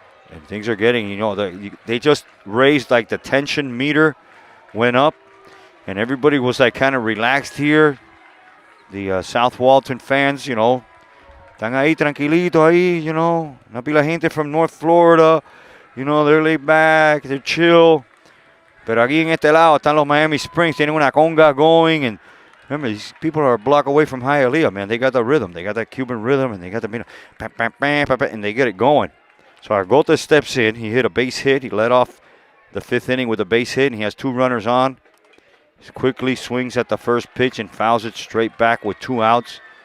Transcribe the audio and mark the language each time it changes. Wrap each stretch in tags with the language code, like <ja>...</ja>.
<en>And things are getting, you know, they just raised, like, the tension meter went up. And everybody was, like, kind of relaxed here. The South Walton fans, you know,</en> <es>están ahí tranquilito ahí,</es> <en>you know.</en> <es>Una pila gente</es> <en>from North Florida. You know, they're laid back, they're chill.</en> <es>Pero aquí en este lado están los Miami Springs. Tienen una conga going.</es> <en>And remember, these people are a block away from Hialeah, man. They got the rhythm. They got that Cuban rhythm. And they got the, you know, and they get it going. So Argota steps in. He hit a base hit. He led off the 5th inning with a base hit, and he has 2 runners on. He quickly swings at the first pitch and fouls it straight back with 2 outs.</en>